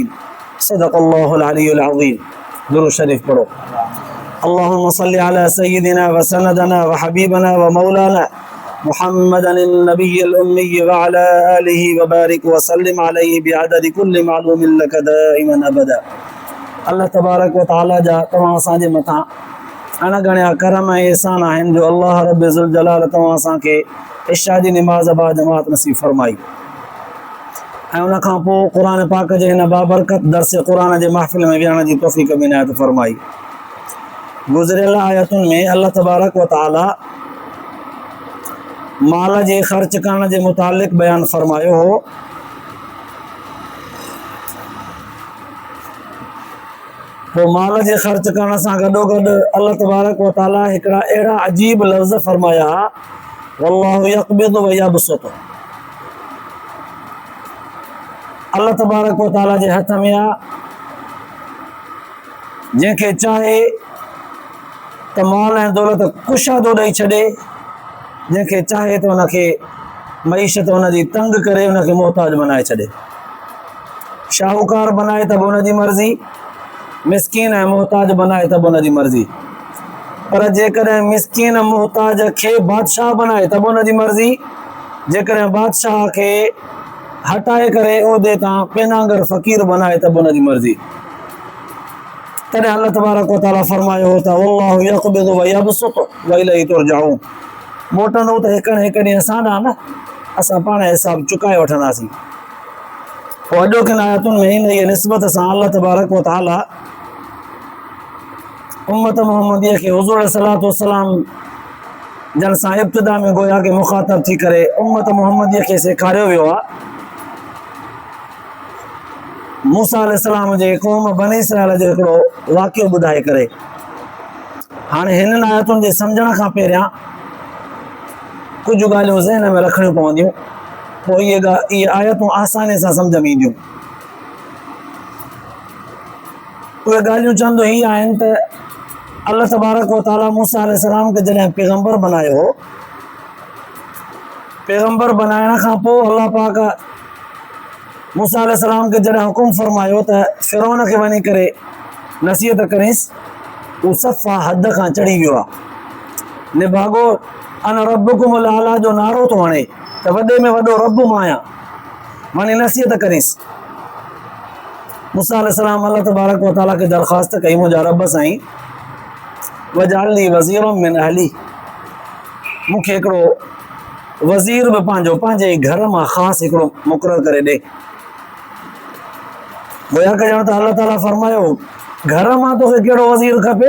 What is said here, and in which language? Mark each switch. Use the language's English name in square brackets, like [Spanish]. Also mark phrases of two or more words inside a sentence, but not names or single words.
[Arabic] صدق الله العلي العظيم. [Urdu] درود شريف پڑھو. [Arabic] اللهم صل على سيدنا وسندنا وحبيبنا ومولانا محمدا النبي الأمي وعلى آله وبارك وسلم عليه بعدد كل معلوم لك دائما أبدا. الله تبارك وتعالى [Sindhi] جا تمام असांजे मथां अणगणिया करम ऐं एहसान आहिनि जो [Arabic] الله رب ذو الجلال [Sindhi] तव्हां असांखे इशा जी निमाज़ बा जमात नसीब फरमाई ऐं उन खां पोइ क़ुर पाक जे हिन बाबरकत दर्स क़ुर जे महफ़िल में विहण जी तौफ़ीक़ बि इनायत फरमाई। गुज़िरियल आयतुनि में [Arabic] الله تبارك وتعالى [Sindhi] माल जे ख़र्च करण जे मुतालिक़ बयान फरमायो हो। तो माल जे ख़र्च करण सां गॾोगॾु [Arabic] الله تبارك وتعالى [Sindhi] हिकिड़ा अहिड़ा अजीब लफ़्ज़ फरमाया [Arabic] والله يقبض ويبسط. الله تبارك وتعالى [Sindhi] जे हथ में आहे, जंहिंखे चाहे त माल ऐं दौलत कुशादो ॾेई छॾे, जंहिंखे चाहे तो उनखे मईशत उनजी तंग करे उनखे मोहताज बनाए छॾे, शाहूकार बनाए त बि उनजी मर्ज़ी, मिसकीन ऐं मोहताज बनाए त बि उनजी मर्ज़ी। पर जेकॾहिं मिसकीन मोहताज खे बादशाह बनाए त बि उनजी मर्ज़ी, जेकॾहिं बादशाह खे हटाए करे उहिदे तां पेनांगर फ़क़ीर बनाए त बि उनजी मर्ज़ी। तॾहिं [Arabic] الله تبارك وتعالى [Sindhi] फरमायो हो त [Arabic] والله يقبض ويبسط وإليه ترجعون. [Sindhi] मोटंदो त हिकु ॾींहुं असां ॾांहुं न, असां पाण हिसाब चुकाए वठंदासीं। पोइ अॼोकिन आयतुनि में इन जी निस्बत सां [Arabic] الله تبارك وتعالى [Sindhi] उम्मत मुहम्मदीअ खे हुज़ूर [Arabic] عليه الصلاة والسلام [Sindhi] जन सां इब्तिदा में गोया के मुख़ातब थी करे उम्मत मुहम्मदीअ खे सेखारियो वियो आहे मूसा अलैहिस्सलाम जे क़ौम बनी इसराइल जो हिकिड़ो वाक़ियो ॿुधाए करे। हाणे हिननि आयतुनि जे सम्झण खां पहिरियां कुझु ॻाल्हियूं ज़हन में रखणियूं पवंदियूं, पोइ इहे आयतूं आसानी सां सम्झ में ईंदियूं। उहे ॻाल्हियूं चंद ही आहिनि त [Arabic] الله تبارك وتعالى [Sindhi] मूसा अलैहिस्सलाम खे जॾहिं पैगम्बर बनायो हो, पैगम्बर बनाइण खां पोइ अल्लाह पाक मूसा अलैहिस्सलाम खे जॾहिं हुकुम फरमायो त फ़िरौन खे वञी करे नसीहत करेसि, उहो सफ़ा हद खां चढ़ी वियो आहे। निभागो [Arabic] أنا ربكم الأعلى [Sindhi] जो नारो थो हणे त वॾे में वॾो रब मां आहियां, वञी नसीहत करेसि। मूसा अलैहिस्सलाम [Arabic] الله تبارك وتعالى [Sindhi] खे दरख़्वास्त कई, मुंहिंजा रब साईं [Arabic] واجعل لي وزيرا من أهلي, [Sindhi] मूंखे हिकिड़ो वज़ीर बि पंहिंजे घर मां ख़ासि हिकिड़ो मुक़ररु करे ॾे। गोया के ॼण त अल्लाह ताला फरमायो घर मां तोखे कहिड़ो वज़ीर खपे?